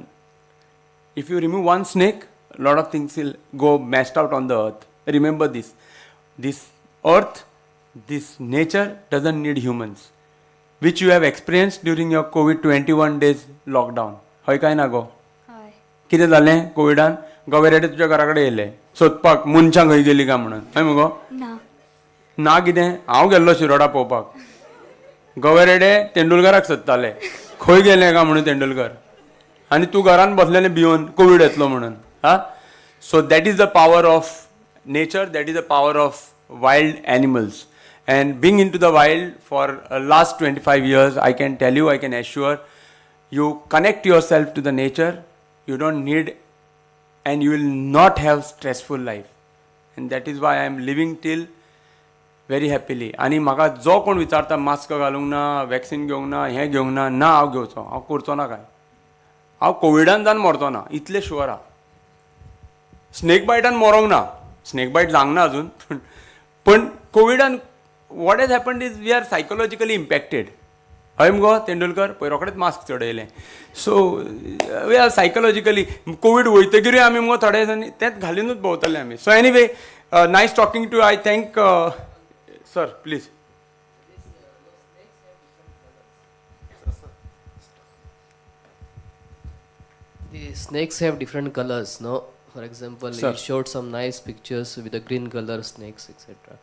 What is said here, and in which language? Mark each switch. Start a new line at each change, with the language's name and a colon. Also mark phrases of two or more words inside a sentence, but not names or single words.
English: If you remove one snake, a lot of things will go messed out on the earth. Remember this. This earth, this nature doesn't need humans. Which you have experienced during your COVID 21 days lockdown.
Konkani: Hoy kai na go?
English: Hi.
Konkani: कितें जालें कोविडान? गवेरेडे तुज्या घरा कडेन येयले सोदपाक मनशां खंय गेली काय म्हणून. हय मुगो? ना कितें? हांव गेल्लो शिरोडा पळोवपाक. गवेरेडे तेंडुलकराक सोदताले. खंय गेले काय म्हणून तेंडुलकर. आनी तूं घरान बसलेलें भिवन कोवीड येतलो म्हणून.
English: So that is the power of nature, that is the power of wild animals. And being into the wild for last 25 years, I can tell you, I can assure, you connect yourself to the nature, you don't need, and you will not have stressful life. And that is why I am living till very happily.
Konkani: आणि म्हाका जो कोण विचारता मास्क घालूंक ना, वॅक्सिन घेवंक ना, हें घेवंक ना, ना हांव घेवचो, हांव करचो ना काय. हांव कोविडान जावन मरचो ना, इतलें शुअर आहा. स्नेक बायटान मरोंक ना,
English: snake bite
Konkani: जावंक ना अजून, पण कोविडान
English: what has happened is we are psychologically impacted.
Konkani: हय मुगो तेंडुलकर पय रोखडेंच मास्क चडयलें.
English: so we are psychologically
Konkani: कोवीड वयतकीरूय आमी मुगो थोडे दिसांनी तेंच घालूनच भोंवतले आमी.
English: So anyway nice talking to I thank sir please. The snakes have different colors, no? For example, Sir. you showed some nice pictures with the green color snakes, etc.